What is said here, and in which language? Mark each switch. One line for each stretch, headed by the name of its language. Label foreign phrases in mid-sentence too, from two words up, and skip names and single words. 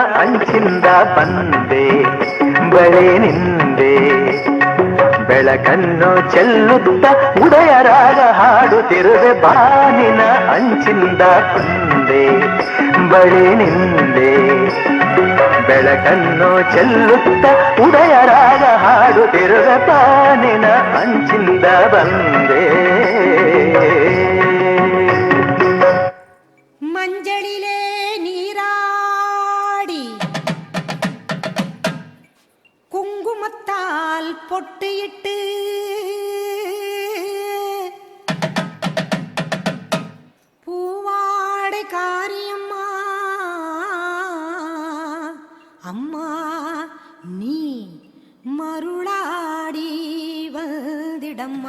Kannada: ಅಂಚಿಂದ ಬಂದೆ ಬಳೆ ನಿಂದೆ ಬೆಳಕನ್ನು ಚೆಲ್ಲುತ್ತ ಉದಯರಾಗ ಹಾಡುತ್ತಿರುವೆ ಬಾನಿನ ಅಂಚಿಂದ ಬಂದೆ ಬಳೆ ನಿಂದೆ ಬೆಳಕನ್ನು ಚೆಲ್ಲುತ್ತ ಉದಯರಾಗ ಹಾಡುತ್ತಿರುವೆ ಬಾನಿನ ಅಂಚಿಂದ ಬಂದೆ
Tamil: மஞ்சளிலே நீராடி குங்குமத்தால் பொட்டியிட்டு பூவாடை காரியம்மா அம்மா நீ மருளாடி வந்திடம்மா